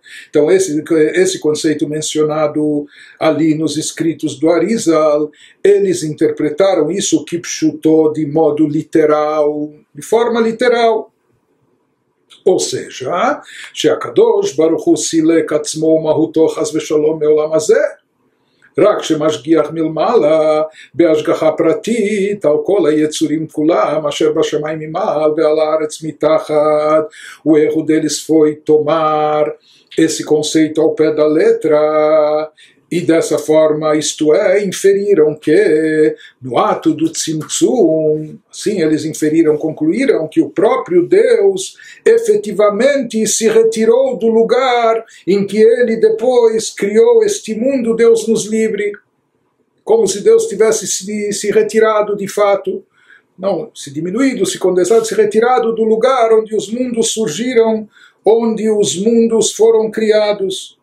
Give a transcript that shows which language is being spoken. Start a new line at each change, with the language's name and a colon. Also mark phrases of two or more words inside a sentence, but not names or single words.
Portuguese: Então esse conceito mencionado ali nos escritos do Arizal, eles interpretaram isso kipshuto de modo literal, de forma literal. ou seja,
Hebrew: שהקדוש ברוך הוא סילק עצמו ומהותו חס ושלום מעולם הזה, רק שמשגיח מלמעלה בהשגחה פרטית על כל היצורים כולם אשר בשמיים ממעל ועל הארץ מתחת,
Portuguese: o erro deles foi tomar esse conceito ao pé da letra, e dessa forma, isto é, inferiram que no ato do tzimtzum, assim eles inferiram, concluíram que o próprio Deus efetivamente se retirou do lugar em que ele depois criou este mundo, Deus nos livre, como se Deus tivesse se retirado de fato, não, se diminuído, se condensado, se retirado do lugar onde os mundos surgiram, onde os mundos foram criados.